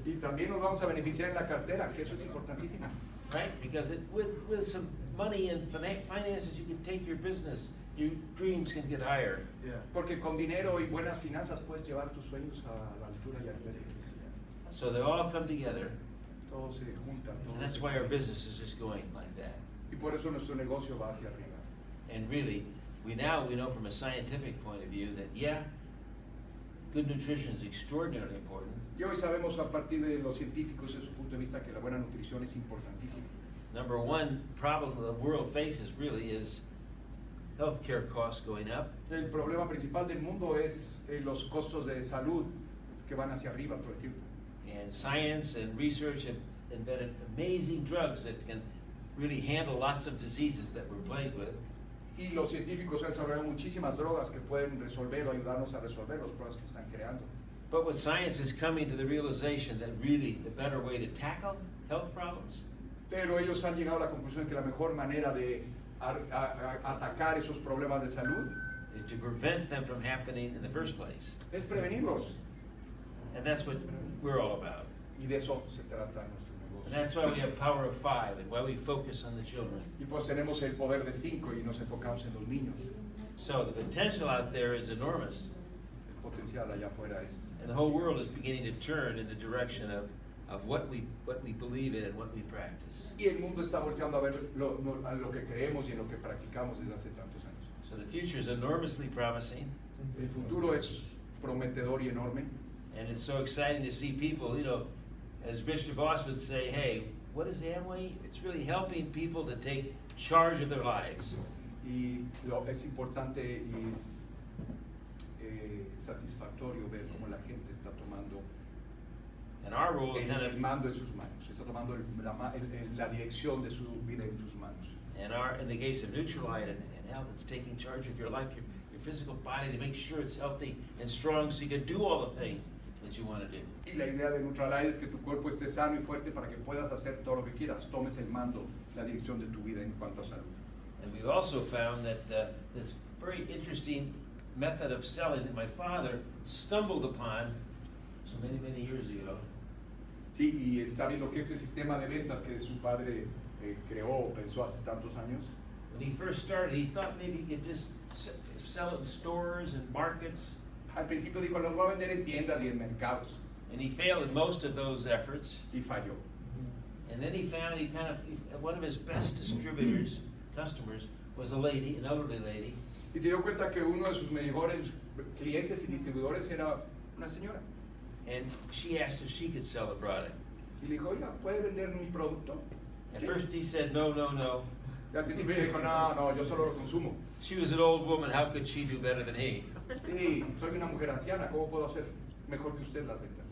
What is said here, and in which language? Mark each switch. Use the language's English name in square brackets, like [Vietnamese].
[Spanish] Y también nos vamos a beneficiar en la cartera, que eso es importantísimo. [English] Right? Because with some money and finances, you can take your business, your dreams can get higher. Yeah. [Spanish] Porque con dinero y buenas finanzas puedes llevar tus sueños a la altura y al nivel que quisieras. [English] So they all come together. [Spanish] Todo se junta. [English] And that's why our business is just going like that. [Spanish] Y por eso nuestro negocio va hacia arriba. [English] And really, we know from a scientific point of view that, yeah, good nutrition is extraordinarily important. [Spanish] Y hoy sabemos a partir de los científicos de su punto de vista que la buena nutrición es importantísima. [English] Number one problem the world faces really is healthcare costs going up. [Spanish] El problema principal del mundo es los costos de salud que van hacia arriba todo el tiempo. [English] And science and research have invented amazing drugs that can really handle lots of diseases that we're plagued with. [Spanish] Y los científicos han desarrollado muchísimas drogas que pueden resolver o ayudarnos a resolver los problemas que están creando. [English] But with science is coming to the realization that really the better way to tackle health problems [Spanish] Pero ellos han llegado a la conclusión de que la mejor manera de atacar esos problemas de salud [English] is to prevent them from happening in the first place. [Spanish] es prevenirlos. [English] And that's what we're all about. [Spanish] Y de eso se trata nuestro [English] And [Spanish] negocio. [English] that's why we have Power of 5 and why we focus on the children. [Spanish] Y pues tenemos el poder de 5 y nos enfocamos en los niños. [English] So the potential out there is enormous. [Spanish] El potencial allá afuera es. [English] And the whole world is beginning to turn in the direction of what we believe in and what we practice. [Spanish] Y el mundo está volteando a ver a lo que creemos y en lo que practicamos desde hace tantos años. [English] So the future is enormously promising. [Spanish] El futuro es prometedor y enorme. [English] And it's so exciting to see people, as Mr. Boss would say, hey, what is Amway? It's really helping people to take charge of their lives. [Spanish] Y es importante y satisfactorio ver cómo la gente está tomando [English] And our role kind [Spanish] el [English] of, [Spanish] mando en sus manos, está tomando la dirección de su vida en sus manos. [English] and in the case of Nutrilite and health, it's taking charge of your life, your physical body, to make sure it's healthy and strong so you can do all the things that you want to do. [Spanish] Y la idea de Nutrilite es que tu cuerpo esté sano y fuerte para que puedas hacer todo lo que quieras, tomes el mando, la dirección de tu vida en cuanto a salud. [English] And we've also found that this very interesting method of selling that my father stumbled upon so many, many years ago. [Spanish] Sí, y está viendo que ese sistema de ventas que su padre creó, pensó hace tantos años. [English] When he first started, he thought maybe he could just sell it in stores and markets. [Spanish] Al principio dijo, los voy a vender en tiendas y en mercados. [English] And he failed in most of those efforts. [Spanish] Y falló. [English] And then he found one of his best distributors, customers, was a lady, an elderly lady. [Spanish] Y se dio cuenta que uno de sus mejores clientes y distribuidores era una señora. [English] And she asked if she could sell the product. [Spanish] Y le dijo, oiga, ¿puede vender mi producto? [English] At first he said, no, no, no. [Spanish] Y al principio dijo, no, yo solo lo consumo. [English] She was an old woman, how could she do better than he? [Spanish] Sí, soy una mujer anciana, ¿cómo puedo hacer mejor que usted las ventas?